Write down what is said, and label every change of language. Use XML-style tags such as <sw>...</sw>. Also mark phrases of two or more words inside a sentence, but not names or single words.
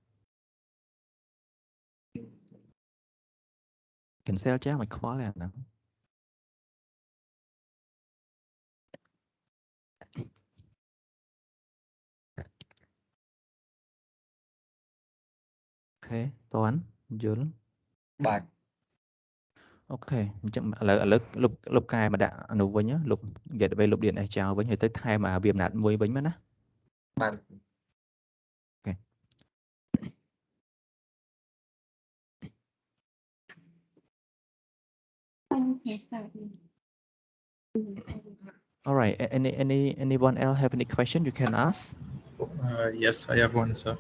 <km>cancel ចោលមិនខ្វល់ទេអាហ្នឹងអូខេតន់យល់ បាទ អូខេអញ្ចឹងឥឡូវលុបកែមកដាក់អានោះវិញលុប gateway លុប DNS ចោលវិញហើយទៅថែមវាអំណាចមួយវិញមកណា បាទ</km> <en>All right. Anyone else have any question you can ask? Yes, I have one, sir.</en>